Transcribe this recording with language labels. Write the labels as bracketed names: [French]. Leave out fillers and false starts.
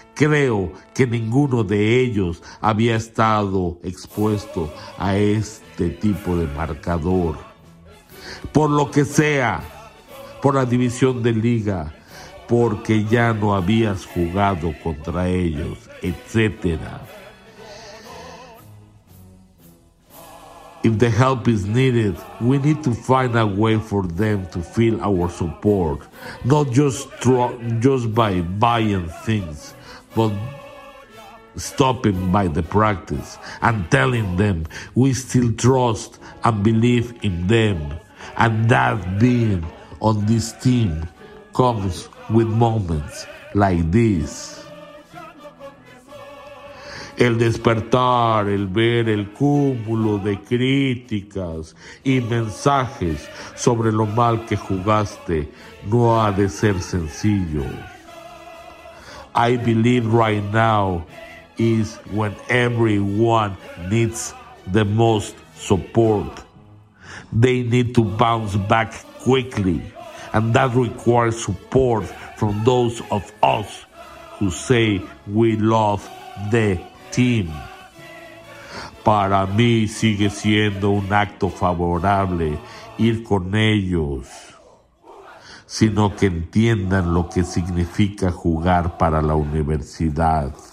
[Spanish] Creo que ninguno de ellos había estado expuesto a este tipo de marcador. Por lo que sea, por la división de liga, porque ya no habías jugado contra ellos, etcétera. [English] If the help is needed, we need to find a way for them to feel our support, not just by buying things, but stopping by the practice and telling them we still trust and believe in them, and that being on this team comes with moments like this. [Spanish] El despertar, el ver el cúmulo de críticas y mensajes sobre lo mal que jugaste no ha de ser sencillo. [English] I believe right now is when everyone needs the most support. They need to bounce back quickly, and that requires support from those of us who say we love the team. [Spanish] Para mí sigue siendo un acto favorable ir con ellos, sino que entiendan lo que significa jugar para la universidad.